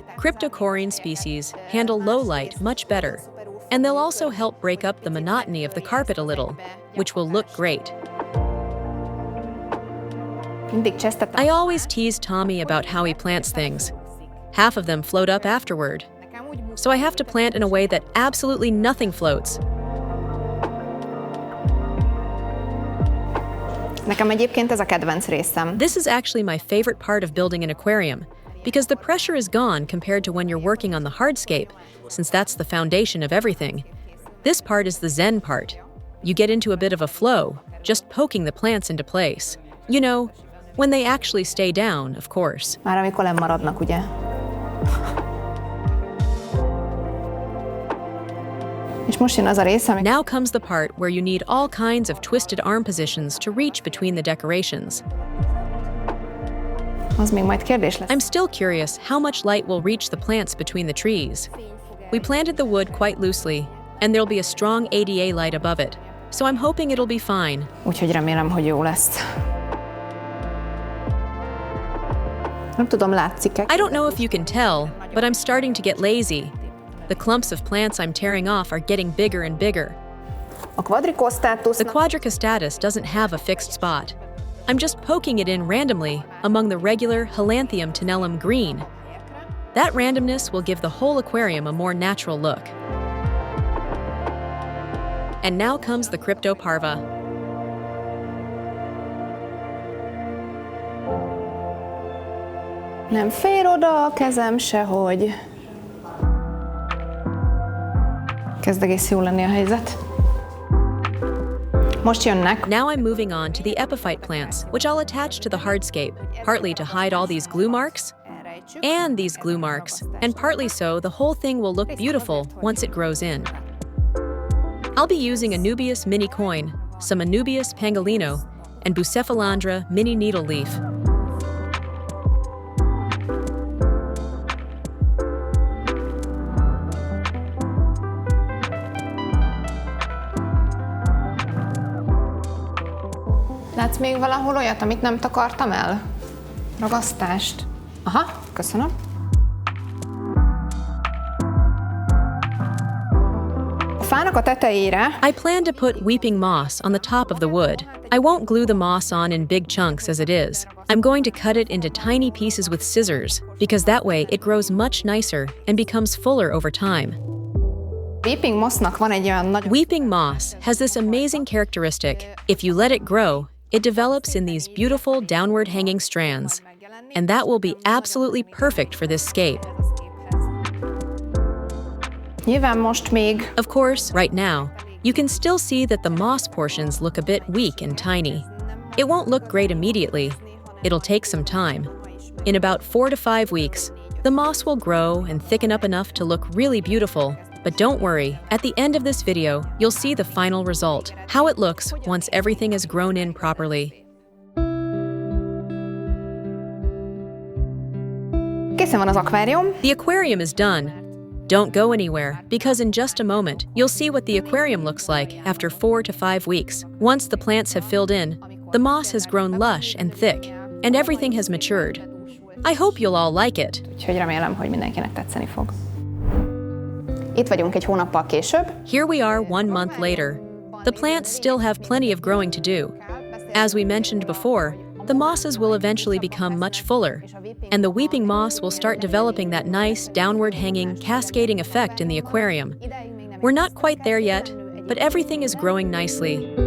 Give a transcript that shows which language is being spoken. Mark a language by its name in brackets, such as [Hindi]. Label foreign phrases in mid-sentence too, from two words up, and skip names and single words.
[English] Cryptocorin species handle low light much better, and they'll also help break up the monotony of the carpet a little, which will look great. I always tease Tommy about how he plants things. Half of them float up afterward, so I have to plant in a way that absolutely nothing floats. [Hungarian] Nekem egyébként ez a kedvenc részem. [English] This is actually my favorite part of building an aquarium, because the pressure is gone compared to when you're working on the hardscape, since that's the foundation of everything. This part is the zen part. You get into a bit of a flow, just poking the plants into place. You know, when they actually stay down, of course. [Hungarian] Már amikor lemaradnak, ugye? És most jön az a rész, amikor... [English] Now comes the part where you need all kinds of twisted arm positions to reach between the decorations. [Hungarian] Az még majd kérdés lesz. [English] I'm still curious how much light will reach the plants between the trees. We planted the wood quite loosely, and there'll be a strong ADA light above it, so I'm hoping it'll be fine. [Hungarian] Úgyhogy remélem, hogy jó lesz. Nem tudom, látszik-e? [English] I don't know if you can tell, but I'm starting to get lazy. The clumps of plants I'm tearing off are getting bigger and bigger. [Hungarian] A quadricostatus... [English] The quadricostatus doesn't have a fixed spot. I'm just poking it in randomly among the regular Helanthium tenellum green. That randomness will give the whole aquarium a more natural look. And now comes the cryptoparva. [Hungarian] Nem fér oda a kezem sehogy. Kezd egész jól lenni a helyzet. Most jönnek. [English] Now I'm moving on to the epiphyte plants, which I'll attach to the hardscape, partly to hide all these glue marks and these glue marks, and partly so the whole thing will look beautiful once it grows in. I'll be using Anubias mini coin, some Anubias pangolino, and Bucephalandra mini needle leaf. [Hungarian] Látsz még valahol olyat, amit nem takartam el? Ragasztást. Aha, köszönöm. fának a tetejére [English] I plan to put weeping moss on the top of the wood. I won't glue the moss on in big chunks as it is. I'm going to cut it into tiny pieces with scissors, because that way it grows much nicer and becomes fuller over time. [Hungarian] Weeping mossnak van egy olyan nagy... [English] Weeping moss has this amazing characteristic. If you let it grow, it develops in these beautiful downward hanging strands, and that will be absolutely perfect for this scape. [Hungarian] Nyilván most még... [English] Of course, right now, you can still see that the moss portions look a bit weak and tiny. It won't look great immediately. It'll take some time. In about 4 to 5 weeks, the moss will grow and thicken up enough to look really beautiful. But don't worry, at the end of this video, you'll see the final result, how it looks once everything is grown in properly. [Hungarian] Készen van az akvárium. [English] The aquarium is done. Don't go anywhere, because in just a moment, you'll see what the aquarium looks like after 4 to 5 weeks. Once the plants have filled in, the moss has grown lush and thick, and everything has matured. I hope you'll all like it. [Hungarian] Úgyhogy remélem, hogy mindenkinek tetszeni fog. Itt vagyunk egy hónappal később. [English] Here we are 1 month later. The plants still have plenty of growing to do. As we mentioned before, the mosses will eventually become much fuller, and the weeping moss will start developing that nice, downward-hanging, cascading effect in the aquarium. We're not quite there yet, but everything is growing nicely.